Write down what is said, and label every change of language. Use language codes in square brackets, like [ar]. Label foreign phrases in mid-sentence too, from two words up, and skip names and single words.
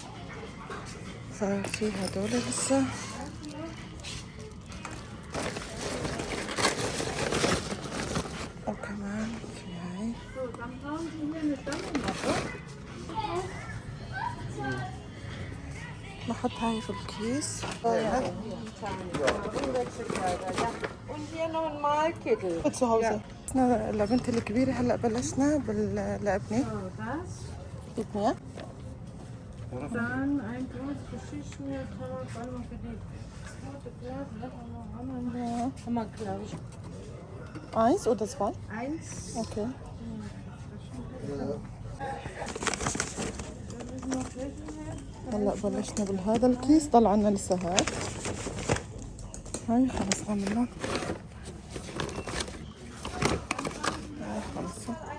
[ar] ففي هدول لسه، وكمان في هاي. بحط هاي في الكيس. [de] Und hier noch ein Malkittel. zu Hause. [ar] لبنتي الكبيرة هلا بلشنا لابني. [de] Das. [ar] ابني [de] Dann ein großes Geschirrspüler, einmal für die zweite Klasse. Haben wir, glaube ich. 1 oder 2. 1. Okay. [ar] هلا بلشنا بهذا الكيس، طلع عنا لسه هاي خلص عملنا. هاي خلص.